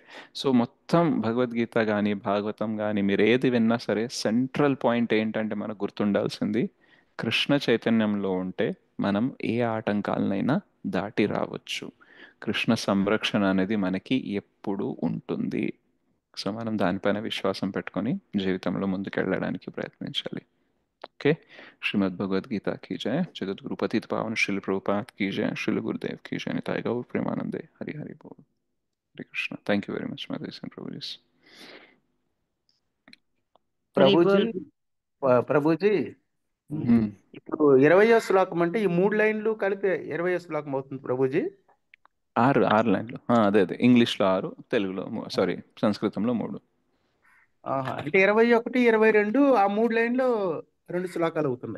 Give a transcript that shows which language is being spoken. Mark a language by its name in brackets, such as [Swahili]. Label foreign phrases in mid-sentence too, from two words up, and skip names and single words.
[Telugu] సో మొత్తం భగవద్గీత కానీ భాగవతం కానీ మీరు ఏది విన్నా సరే, [English] central point [Telugu] ఏంటంటే మనకు గుర్తుండాల్సింది, కృష్ణ చైతన్యంలో ఉంటే మనం ఏ ఆటంకాలనైనా దాటి రావచ్చు. కృష్ణ సంరక్షణ అనేది మనకి ఎప్పుడూ ఉంటుంది. సో మనం దానిపైన విశ్వాసం పెట్టుకొని జీవితంలో ముందుకెళ్ళడానికి ప్రయత్నించాలి. [Hindi] ओके? श्रीमद् भगवद गीता की जय। जगत गुरु पतित पावन श्रील प्रभुपाद की जय। श्रील गुरुदेव की जय। निताय गौर प्रेमानंदे। हरि हरि बोल। हरे कृष्णा। [English] thank you very much, Mother and Prabhuji. [Telugu] ప్రభుజీ హరిబోల్. ప్రభుజీ మ్మ్. ఇప్పుడు 20వ శ్లోకం అంటే ఈ 3 లైన్లు కలిపి 20వ శ్లోకం అవుతుంది ప్రభుజీ. 6 లైన్లు. అదే ఇంగ్లీష్లో 6, తెలుగులో సారీ సంస్కృతంలో 3. అంటే 21, 22 ఆ 3 లైన్లు 2 శ్లోకాలు అవుతున్నాయి.